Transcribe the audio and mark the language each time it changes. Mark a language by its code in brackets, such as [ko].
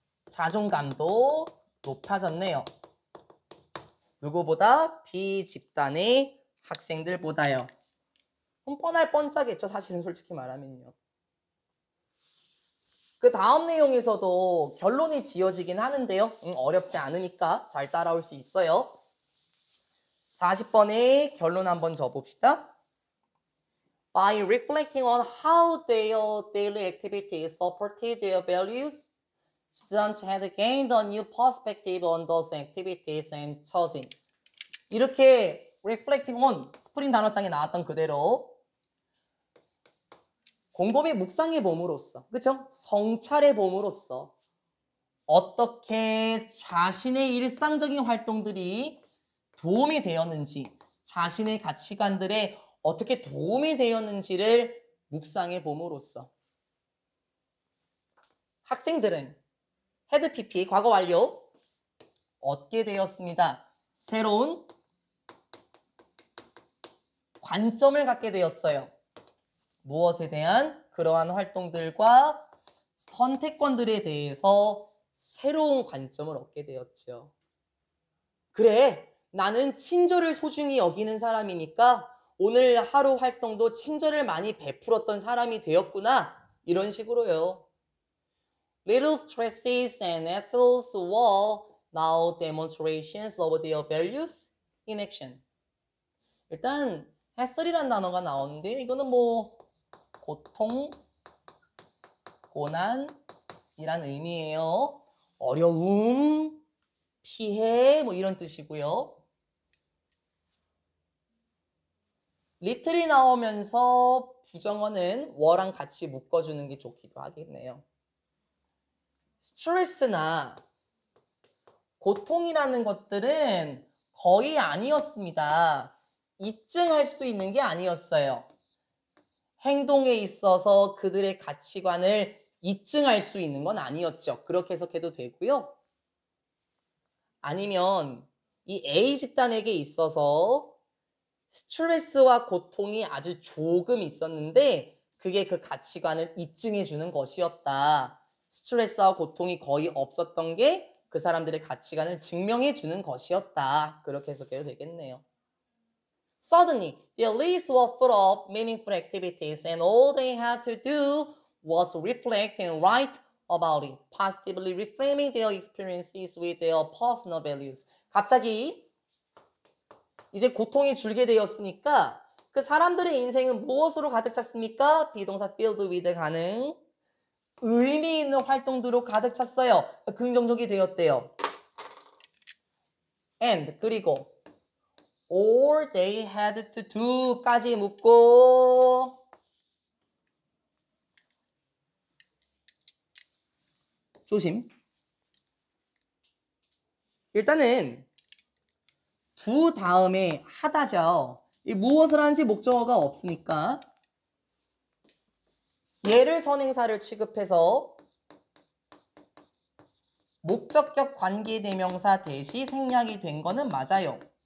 [ko] 자존감도 높아졌네요. 누구보다 B 집단의 학생들보다요. 뻔할 뻔짜겠죠. 사실은 솔직히 말하면요. 그 다음 내용에서도 결론이 지어지긴 하는데요. 어렵지 않으니까 잘 따라올 수 있어요. 40번의 결론 한번 줘봅시다. [en] By reflecting on how their daily activities supported their values, students had gained a new perspective on those activities and choices. [ko] 이렇게 [en] reflecting on, [ko] 스프링 단어장에 나왔던 그대로 곰곰이 묵상해 봄으로써, 그쵸? 성찰해 봄으로써 어떻게 자신의 일상적인 활동들이 도움이 되었는지, 자신의 가치관들에 어떻게 도움이 되었는지를 묵상해 봄으로써 학생들은 헤드 PP 과거 완료 얻게 되었습니다. 새로운 관점을 갖게 되었어요. 무엇에 대한? 그러한 활동들과 선택권들에 대해서 새로운 관점을 얻게 되었죠. 그래, 나는 친절을 소중히 여기는 사람이니까 오늘 하루 활동도 친절을 많이 베풀었던 사람이 되었구나. 이런 식으로요. [en] Little stresses and hassles were now demonstrations of their values in action. [ko] 일단 해슬이라는 단어가 나오는데 이거는 뭐 고통, 고난이란 의미예요. 어려움, 피해 뭐 이런 뜻이고요. 리틀이 나오면서 부정어는 워랑 같이 묶어주는 게 좋기도 하겠네요. 스트레스나 고통이라는 것들은 거의 아니었습니다. 입증할 수 있는 게 아니었어요. 행동에 있어서 그들의 가치관을 입증할 수 있는 건 아니었죠. 그렇게 해석해도 되고요. 아니면 이 A 집단에게 있어서 스트레스와 고통이 아주 조금 있었는데 그게 그 가치관을 입증해 주는 것이었다. 스트레스와 고통이 거의 없었던 게 그 사람들의 가치관을 증명해 주는 것이었다. 그렇게 해석해도 되겠네요. [en] Suddenly, their lives were full of meaningful activities and all they had to do was reflect and write about it, positively reframing their experiences with their personal values. [ko] 갑자기 이제 고통이 줄게 되었으니까 그 사람들의 인생은 무엇으로 가득 찼습니까? 비동사 [en] filled with [ko] 가능. 의미 있는 활동들로 가득 찼어요. 긍정적이 되었대요. And 그리고 [en] all they had to do [ko] 까지 묻고 조심. 일단은 두 다음에 하다죠. 이 무엇을 하는지 목적어가 없으니까 얘를 선행사를 취급해서 목적격 관계대명사 대시 생략이 된 거는 맞아요.